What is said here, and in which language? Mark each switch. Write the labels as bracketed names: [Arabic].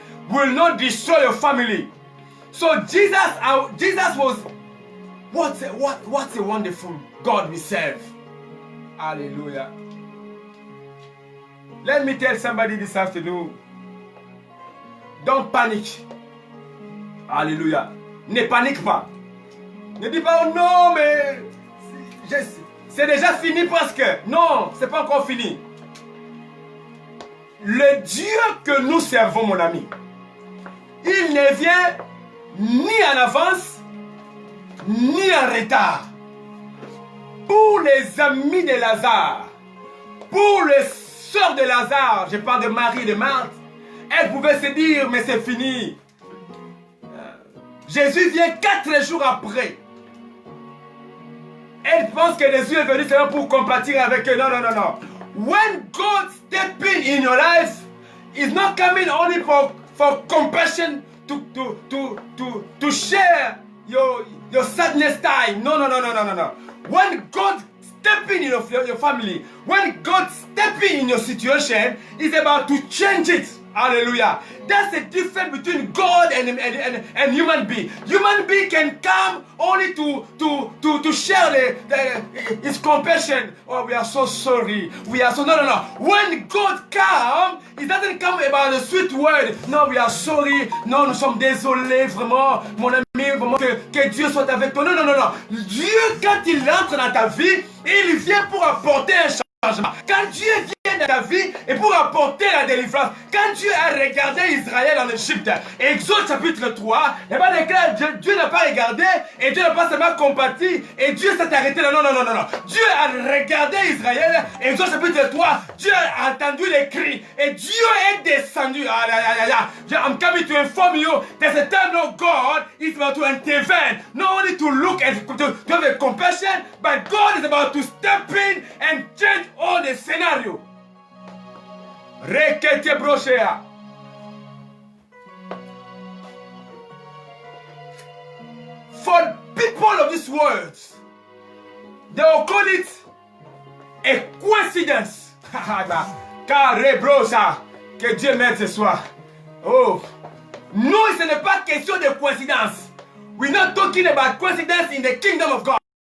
[English] Will not destroy your family. So Jesus was, what a wonderful God we serve. Hallelujah. Let me tell somebody this afternoon, don't panic. [French] Alléluia. Ne panique pas. Ne dis pas, oh non, mais c'est déjà fini presque. Non, c'est pas encore fini. Le Dieu que nous servons, mon ami, il ne vient ni en avance, ni en retard. Pour les amis de Lazare, pour les sœurs de Lazare, je parle de Marie et de Marthe, elles pouvaient se dire, mais c'est fini. Jésus vient 4 jours après. Elle pense que Jésus est venu seulement pour compatir avec eux. Non, non, non, non. [English] When God steps in your life, it's not coming only for compassion to share your sadness time. No, no, no, no, no, no, no. When God steps in your family, when God steps in your situation, it's about to change it. Hallelujah. That's the difference between God and human being. Human being can come only to share his compassion. Oh, we are so sorry. We are so... No. When God comes, it doesn't come about a sweet word. No, we are sorry. [French] Non, nous sommes désolés, vraiment. Mon ami, vraiment, que Dieu soit avec toi. Non. Dieu, quand il entre dans ta vie, il vient pour apporter un changement. Quand Dieu vient dans ta vie et pour apporter la délivrance, quand Dieu a regardé Israël en Égypte, Exode chapitre 3, Dieu n'a pas regardé et Dieu n'a pas seulement compati et Dieu s'est arrêté là. Non. Dieu a regardé Israël, Exode chapitre 3, Dieu a entendu les cris et Dieu est descendu. [English] I'm coming to inform you that the time of God is about to intervene, not only to look and to have a compassion, but God is about to step in and change all the scenario. Rekete brochea. For people of this world, they will call it a coincidence. [French] Carré brocha. Que Dieu m'aide ce soir. Oh. Non, ce n'est pas question de coïncidence. [English] We're not talking about coincidence in the kingdom of God.